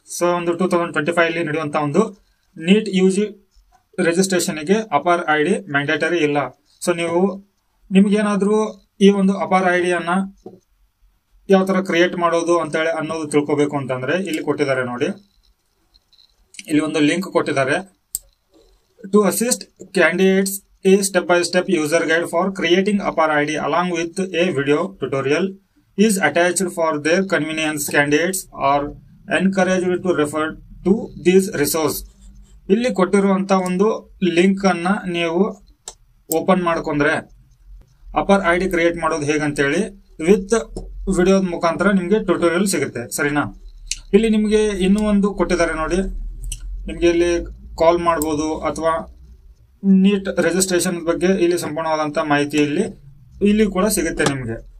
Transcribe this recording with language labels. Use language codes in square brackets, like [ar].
[kn] So ಒಂದು 2025 ಅಲ್ಲಿ ನಡೆಯುವಂತ ಒಂದು ನೀಟ್ UG ರಿಜಿಸ್ಟ್ರೇಷನ್ಗೆ ಅಪಾರ್ ಐಡಿ ಮ್ಯಾಂಡೇಟರಿ ಇಲ್ಲ. ಸೊ ನಿಮ್ಗೇನಾದ್ರೂ ಈ ಒಂದು ಅಪಾರ್ ಐಡಿಯನ್ನ ಯಾವ ತರ ಕ್ರಿಯೇಟ್ ಮಾಡೋದು ಅಂತ ಹೇಳಿ ಅನ್ನೋದು ತಿಳ್ಕೊಬೇಕು ಅಂತಂದ್ರೆ ಇಲ್ಲಿ ಕೊಟ್ಟಿದ್ದಾರೆ ನೋಡಿ, ಇಲ್ಲಿ ಒಂದು ಲಿಂಕ್ ಕೊಟ್ಟಿದ್ದಾರೆ. [en] To assist candidates, a step-by-step user guide for creating APAR ID along with a video tutorial is attached for their convenience. Candidates are encouraged to refer to these resources. [kn] ಇಲ್ಲಿ ಕೊಟ್ಟಿರುವಂತ ಒಂದು ಲಿಂಕ್ ಅನ್ನ ನೀವು open ಮಾಡ್ಕೊಂಡ್ರೆ ಅಪಾರ್ ID create ಮಾಡೋದು ಹೇಗಂತೇಳಿ with ವಿಡಿಯೋದ ಮುಖಾಂತರ ನಿಮ್ಗೆ tutorial ಸಿಗುತ್ತೆ, ಸರಿನಾ? ಇಲ್ಲಿ ನಿಮ್ಗೆ ಇನ್ನೂ ಒಂದು ಕೊಟ್ಟಿದ್ದಾರೆ ನೋಡಿ, ನಿಮ್ಗೆ ಇಲ್ಲಿ ಕಾಲ್ ಮಾಡಬಹುದು ಅಥವಾ ನೀಟ್ ರಿಜಿಸ್ಟ್ರೇಷನ್ ಬಗ್ಗೆ ಇಲ್ಲಿ ಸಂಪೂರ್ಣವಾದಂತಹ ಮಾಹಿತಿ ಇಲ್ಲಿ ಕೂಡ ಸಿಗುತ್ತೆ ನಿಮ್ಗೆ.